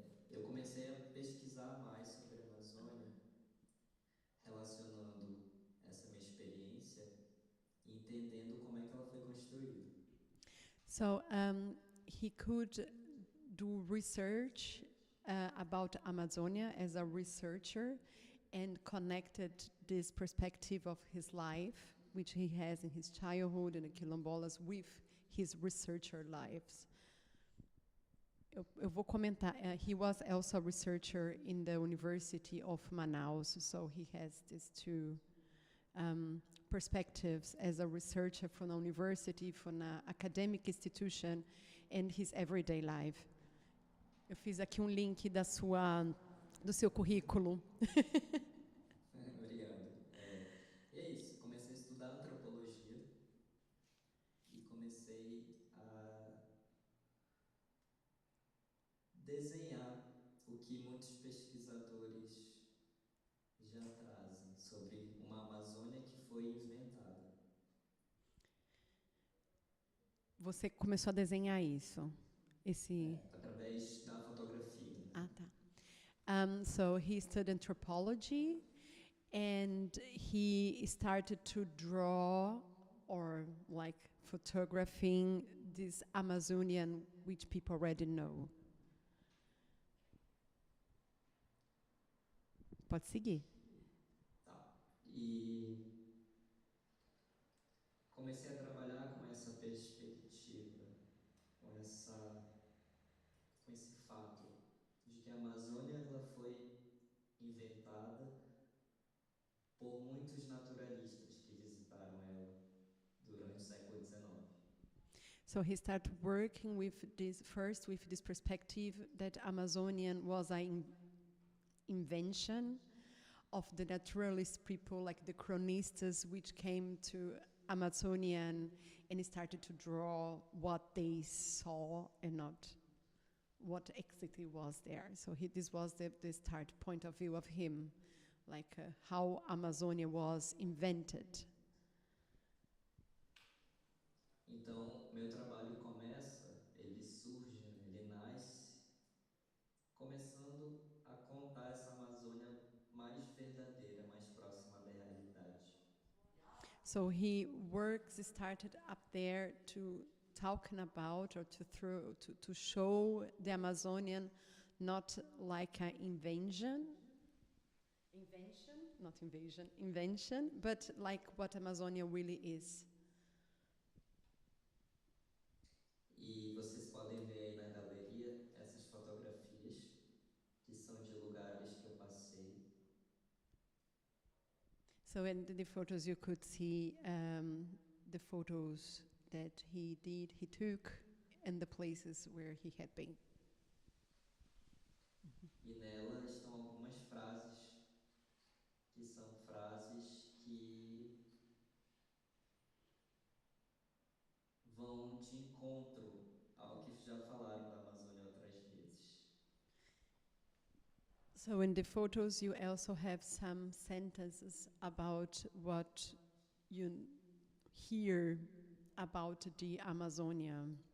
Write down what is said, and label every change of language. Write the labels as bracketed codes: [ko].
[pt] Eu comecei a pesquisar mais sobre a Amazônia, relacionando essa minha experiência e entendendo como é que ela foi construída. [en] So he could do research about Amazonia as a researcher and connected this perspective of his life, which he has in his childhood in the quilombolas, with his researcher lives. [pt] Eu vou comentar. [en] He was also a researcher in the University of Manaus, so he has these 2 perspectives as a researcher from a university, from an academic institution, and his everyday life. [pt] Eu fiz aqui link do seu currículo. Obrigado. E é isso, comecei a estudar antropologia e comecei a desenhar o que muitos pesquisadores já trazem sobre uma Amazônia que foi inventada. Você começou a desenhar isso? Através da fotografia. Ah, tá. [en] So he studied anthropology, and he started to draw or like photographing this Amazonian, which people already know. [pt] Pode seguir. Tá. E comecei a trabalhar com essa perspectiva, com esse fato de que a Amazônia ela foi inventada por muitos naturalistas que visitaram ela durante o século XIX. [en] So he started working with this perspective that Amazonian was an invention of the naturalist people, like the chronistas, which came to Amazonian and started to draw what they saw and not what exactly was there. So this was the start point of view of him, like how Amazonia was invented. [pt] Então, meu trabalho começa, ele surge, né, ele nasce, começando a contar essa Amazônia mais verdadeira, mais próxima da realidade. [en] So he works started up there to talking about or to show the Amazonian not like an invention, not invasion, invention, but like what Amazonia really is. [pt] E vocês podem ver aí na galeria essas fotografias, que são de lugares que eu passei. [en] So in the photos you could see the photos that he took, and the places where he had been. [pt] E nela estão algumas frases, que são frases que vão de encontro ao que já falaram da Amazônia outras vezes. [en] So in the photos you also have some sentences about what you hear about the Amazonia.